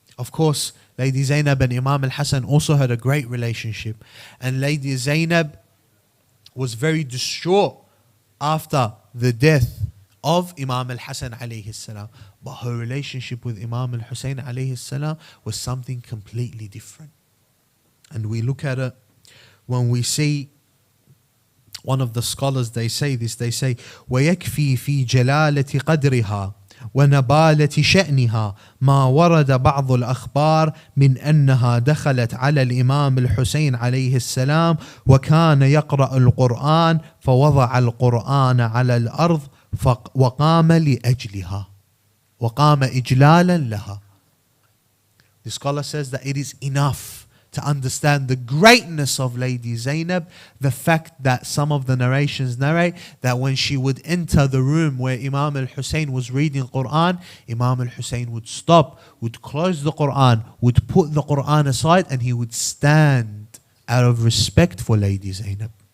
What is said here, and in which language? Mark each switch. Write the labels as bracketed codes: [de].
[en] Of course, Lady Zainab and Imam al-Hassan also had a great relationship. And Lady Zainab was very distraught after the death of Imam al-Hassan alayhi salam. But her relationship with Imam al-Hussein alayhi salam was something completely different. And we look at it when we see one of the scholars, they say this, they say, [ar] وَيَكْفِي فِي جَلَالَةِ قَدْرِهَا وَنَبَالَةِ شَأْنِهَا مَا وَرَدَ بَعْضُ الْأَخْبَارِ مِنْ أَنَّهَا دَخَلَتْ عَلَى الإمام الحسين عليه السلام وكان يقرأ القرآن فوضع القرآن على الأرض وقام لأجلها وقام إجلالا لها. [en] The scholar says that it is enough to understand the greatness of Lady Zainab, the fact that some of the narrations narrate that when she would enter the room where Imam al-Hussein was reading Quran, Imam al-Hussein would stop, would close the Quran, would put the Quran aside, and he would stand out of respect for Lady Zainab.